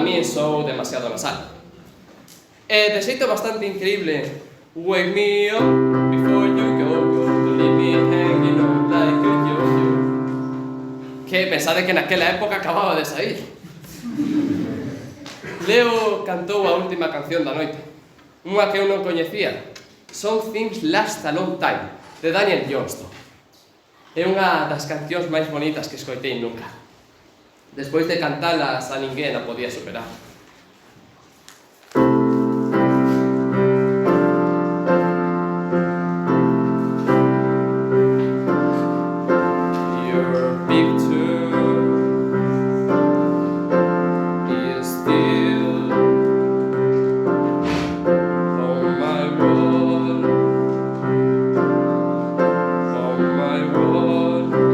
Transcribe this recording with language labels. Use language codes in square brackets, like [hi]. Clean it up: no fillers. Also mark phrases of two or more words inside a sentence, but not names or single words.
[gl] sou demasiado nasal. E de xeito bastante increíble, [en] wake me up before you go, leave me hanging on like a yo-yo. [gl] Que pensade que naquela época acababa de sair. Leo cantou a última canción da noite, unha que eu non coñecía, Some Things Last a Long Time, de Daniel Johnston. É unha das cancións máis bonitas que escoitei nunca. Despois de cantalas, a ninguén a podía superar. [en] Your picture is still on my wall, on my wall.